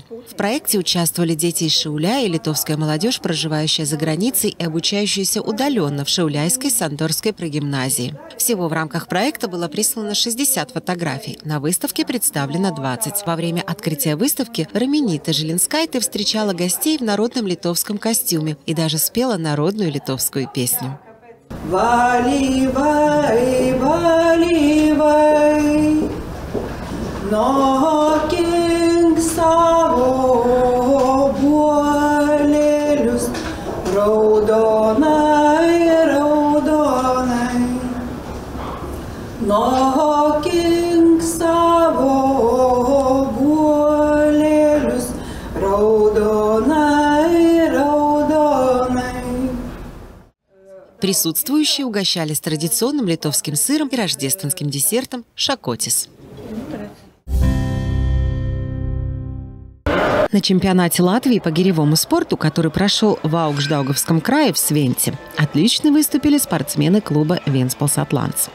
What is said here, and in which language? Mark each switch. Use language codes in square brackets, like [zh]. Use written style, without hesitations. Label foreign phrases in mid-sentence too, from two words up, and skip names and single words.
[ru] В проекте участвовали дети из Шауляя и литовская молодежь, проживающая за границей и обучающаяся удаленно в Шауляйской Сандорской прогимназии. Всего в рамках проекта было прислано 60 фотографий. На выставке представлено 20. Во время открытия выставки Раминита Жилинскайте встречала гостей в народном литовском костюме и даже спела народную литовскую песню. [lt] Valyvai, valyvai, nokink savo buolelius, raudonai, raudonai, nokink savo buolelius, raudonai, raudonai. [ru] Присутствующие угощались традиционным литовским сыром и рождественским десертом шакотис. На чемпионате Латвии по гиревому спорту, который прошел в Аугждаугавском крае в Свенте, отлично выступили спортсмены клуба «Венспилс Атлантс».